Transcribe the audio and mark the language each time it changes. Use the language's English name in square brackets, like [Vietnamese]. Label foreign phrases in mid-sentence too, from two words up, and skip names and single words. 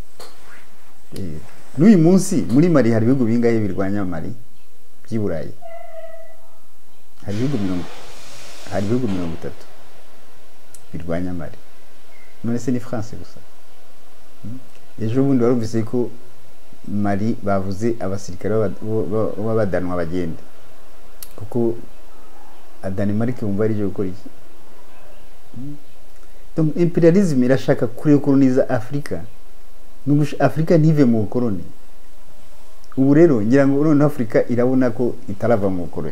[Kinyarwanda] N'uyu munsi muri Mali hari ibihugu bingahe birwanya Mali by'Iburayi? Hari ibihugu 30 birwanya Mali. None se ni France gusa? Ejo bundi warumvise ko Mali bavuze abasirikare b'abadanwa bagende kuko Danemark bumva ari je gukora iki. Donc imperialism irashaka kurekoloniza Afrika. Nubwo Afrika ntive mu koloni. Ubu rero ngira ngo none Afrika irabona ko itarava mu koloni.